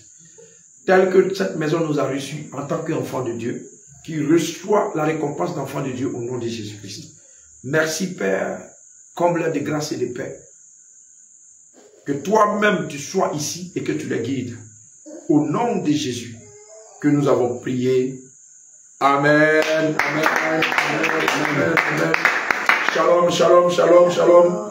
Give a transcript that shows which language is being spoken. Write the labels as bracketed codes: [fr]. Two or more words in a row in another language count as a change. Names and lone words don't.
[fr] Tel que cette maison nous a reçus en tant qu'enfants de Dieu, qui reçoit la récompense d'enfants de Dieu au nom de Jésus-Christ. Merci Père, comble de grâce et de paix. Que toi-même tu sois ici et que tu les guides. Au nom de Jésus que nous avons prié. Amen. Amen. Amen. Amen. Amen. [he] שלום שלום שלום שלום.